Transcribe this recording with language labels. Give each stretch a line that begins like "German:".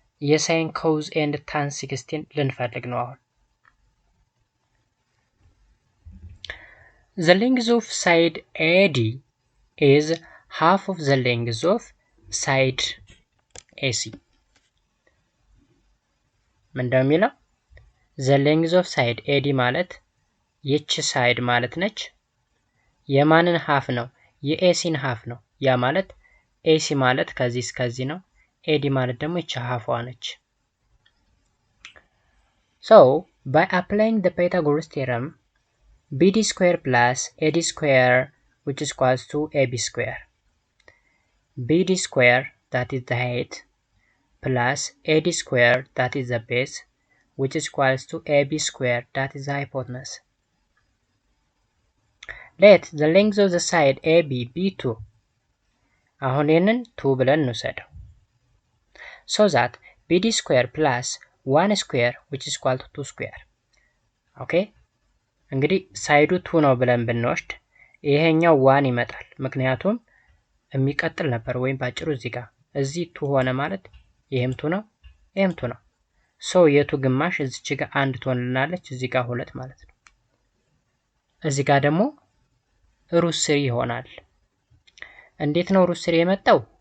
Amharic: የሳይን ኮዝ ኤንድ ታን 16 ልንፈልግ ነው አሁን።
English: The length of side AD is half of the length of side AC.
Amharic: ምን እንደሚለው
English: the length of side AD
Amharic: ማለት ይች ሳይድ ማለት ነች። የማንን ሃፍ ነው? የኤሲን ሃፍ ነው። ያ ማለት ኤሲ ማለት ከዚህ እስከዚህ ነው። ኤዲ ማለት ደግሞ ይች ሃፏ ነች።
English: So by applying the Pythagoras theorem, BD square plus AD square which is equals to AB square. BD square that is the height plus AD square that is the base which is equals to AB square that is the hypotenuse. Let the length of the side AB be 2.
Amharic: አሁን ይህንን 2 ብለን እንውሰደው።
English: So that BD square plus 1 square which is equal to 2 square.
Amharic: ኦኬ እንግዲህ ሳይዱ 2 ነው ብለን ብንወስድ ይሄኛው 1 ይመጣል። ምክንያቱም የሚቀጥል ነበር ወይም ባጭሩ እዚህ 2 ሆነ ማለት ይሄም 2 ነው ይሄም 2 ነው። ሶ የቱ ግማሽ እዚች ጋር 1 ትሆንልናለች፣ እዚህ ጋር 2 ማለት ነው። እዚህ ጋር ደግሞ ሩት 3 ይሆናል። እንዴት ነው ሩት 3 የመጣው?